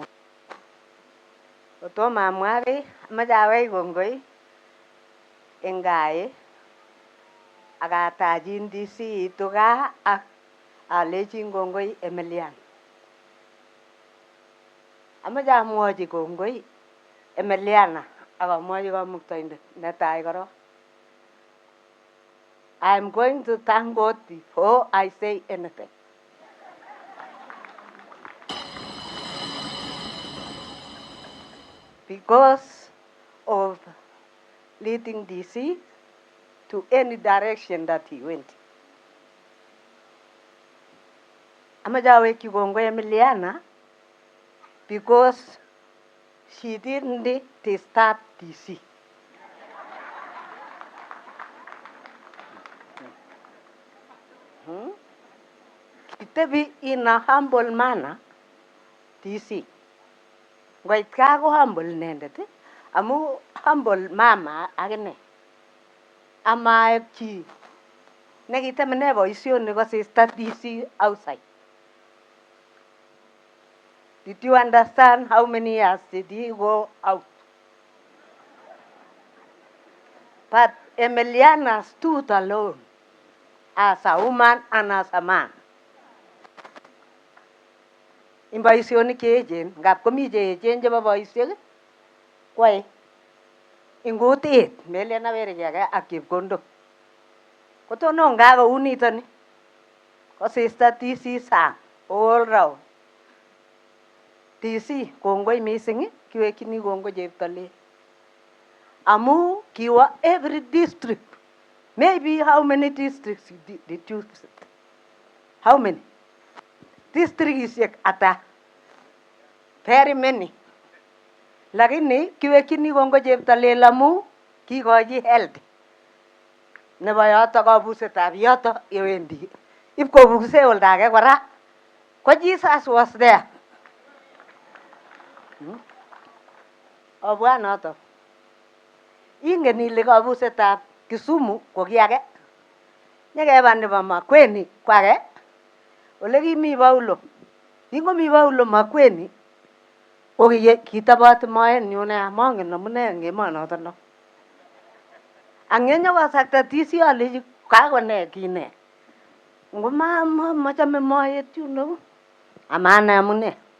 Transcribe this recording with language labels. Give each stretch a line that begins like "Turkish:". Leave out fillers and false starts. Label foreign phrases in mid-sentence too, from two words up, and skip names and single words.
Kalenjin: Kotomo amwa kiy, amache awech kongoi eng gai ak atachin DC itu gaa ak alechin kongoi Emilian. Amache amwochi kongoi Emiliana ak amwochi Kamuktaindet netai korok.
English: I'm going to thank God before I say anything. Because of leading DC to any direction that he went.
Kalenjin: Amache awekyi kongoi
English: Emiliana because she didn't disturb DC. Kitebi in a humble manner, DC.
Kalenjin: Ngoit kaa ko humble inendet, amu humble mama akine. Amaek chi nekitemene boisionik ko
English: sister DC outside. Did you understand how many years did he go out? But Emiliana stood alone as a woman and as a man.
Kalenjin: In boisionik che echen, ngap komi che echen chebo boisiek, kwai ingutit melen awerikege ak chepkondok kotonon kou nitoni ko sister TC sang
English: all round
Kalenjin: TC kongoi missing kiwekchini kongoi Cheptailel amu kiwa
English: every district. Maybe how many districts did you visit? How many? Districts ata? Very many.
Kalenjin: Lakini kiwekchini kongoi Cheptailel amu kikochi health nebo yoto kabusetab yoto yewendi ipkobuse oldage kora ko
English: Jesus was there.
Kalenjin: Obwa noto ingen ile kabusetab Kisumu ko kiage nyekeba nebo Makueni kwage ole kimi Paulo kingomi Paulo Makueni ko kitobot moet nyu nea mongen amune eng emonoto no angenyo kasakta TC ale kakone kine ngo machame moet yuno amane amune